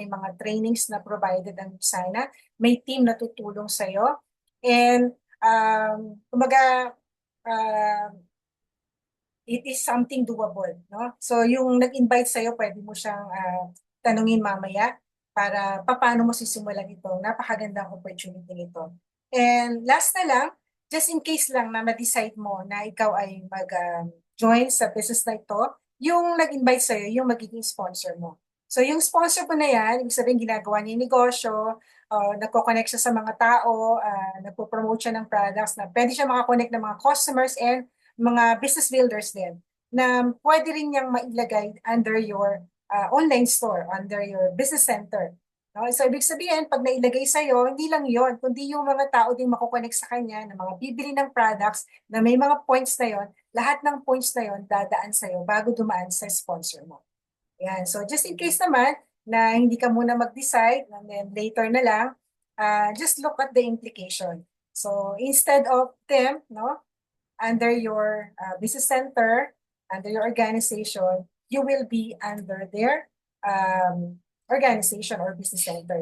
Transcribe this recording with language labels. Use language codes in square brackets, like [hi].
[en] May mga trainings na provided [tl] ang sana. May team na tutulong sa iyo. [en] And, kumbaga, um, it is something doable. No? [tl] So yung nag-invite sa iyo, pwede mo siyang tanungin mamaya para paano mo sisimulan ito. [en] Napakagandang opportunity nito. [tl] And last na lang, [en] just in case [tl] lang na ma-decide mo na ikaw ay mag-join sa business na ito, yung nag-invite sa'yo, yung magiging sponsor mo. So yung sponsor mo na yan, ibig sabihin ginagawa niya yung negosyo, nagko-connect siya sa mga tao, nagpo-promote siya ng products na pwede siya makakonect ng mga customers and mga business builders din na pwede rin niyang mailagay [en] under your online store, under your business center. [tl] No? So, ibig sabihin, pag nailagay sa'yo, hindi lang yon, kundi yung mga tao din makukonect sa kanya, na mga bibili ng products, na may mga points na yon, lahat ng points na yon dadaan sa'yo bago dumaan sa sponsor mo. Yan. [en] So, just in case [tl] naman na hindi ka muna mag-decide, [en] and then later [tl] na lang, [en] just look at the implication. So, instead of them, [tl] no, [en] under your business center, under your organization, you will be under their organization or business center.